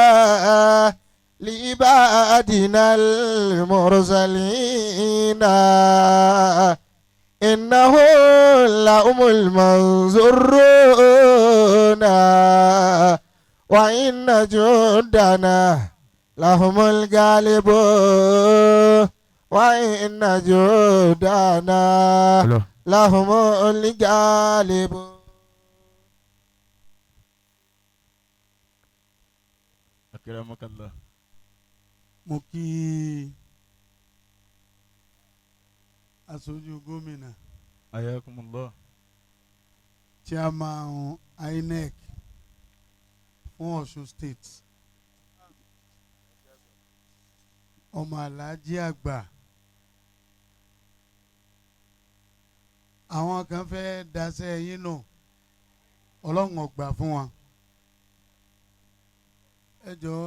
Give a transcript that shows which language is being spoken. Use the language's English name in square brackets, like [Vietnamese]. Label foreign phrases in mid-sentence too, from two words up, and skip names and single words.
[Arabic] لعبادنا المرسلين إنه لهم المنصورون وإن جندنا لهم الغالبون وإن جندنا لهم الغالبون. أكرمك الله. [Yoruba] mo kí aṣojú gómìnà [Arabic] حياكم الله. [Yoruba] chairman INEC fún Ọ̀ṣun state ọmọ aláàjì àgbà àwọn kan fẹ́ daṣẹ́ yín nù ọlọ́run ọgbà fún wọn ẹ jọ̀ọ́